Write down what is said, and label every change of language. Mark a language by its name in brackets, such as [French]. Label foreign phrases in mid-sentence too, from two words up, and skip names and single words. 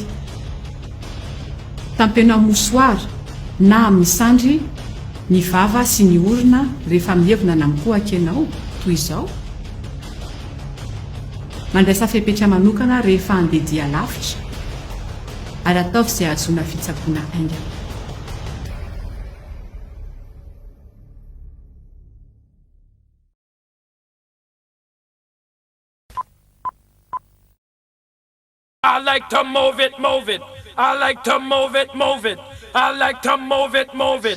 [Malagasy] Tampenao mosoara na amin'ny sandry ny vava sy ny orona rehefa mievina na mikohaka ianao toy izao. Mandraisa fepetra manokana rehefa handeha dia lavitra ary ataovy izay ahazoana fitsaboana aingana. [English] I like to move it, move it. I like to move it, move it. I like to move it, move it.